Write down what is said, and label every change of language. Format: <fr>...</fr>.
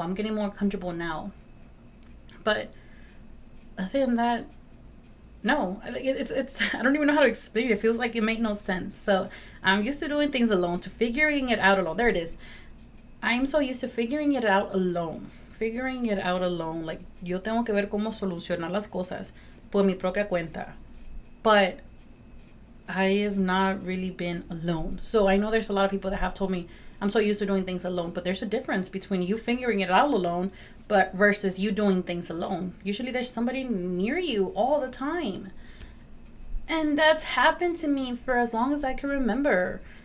<en>I'm getting more comfortable now. But other than that, No, it's I don't even know how to explain it. It feels like it made no sense. So I'm used to doing things alone, to figuring it out alone. There it is. I'm so used to figuring it out alone. Figuring it out alone.</en> <es>Like, yo tengo que ver cómo solucionar las cosas por mi propia cuenta.</es> <en>But I have not really been alone. So I know there's a lot of people that have told me I'm so used to doing things alone, but there's a difference between you figuring it out alone but versus you doing things alone. Usually there's somebody near you all the time. And that's happened to me for as long as I can remember.</en>